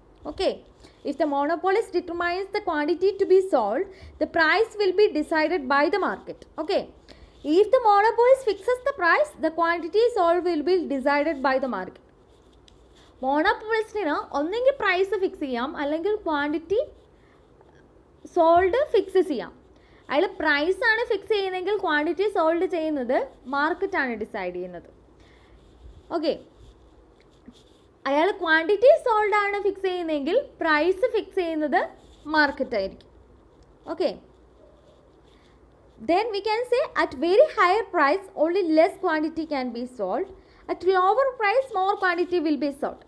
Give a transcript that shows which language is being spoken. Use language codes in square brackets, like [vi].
[en] Okay, if the monopolist determines the quantity to be sold, the price will be decided by the market. Okay, if the monopolist fixes the price, the quantity sold will be decided by the market. [ml] മോണോപോളിസ്റ്റിന് ഒന്നെങ്കിൽ price fix ചെയ്യാം, അല്ലെങ്കിൽ quantity sold fix ചെയ്യാം. അയാൾ പ്രൈസാണ് fix ചെയ്യുന്നതെങ്കിൽ quantity sold ചെയ്യുന്നത് മാർക്കറ്റാണ് decide ചെയ്യുന്നത്. ഓക്കെ, അയാൾ ക്വാണ്ടിറ്റി സോൾഡ് ആണ് ഫിക്സ് ചെയ്യുന്നതെങ്കിൽ പ്രൈസ് ഫിക്സ് ചെയ്യുന്നത് മാർക്കറ്റ് ആയിരിക്കും. [en] Okay, then we can say at very higher price only less quantity can be sold, at lower price more quantity will be sold.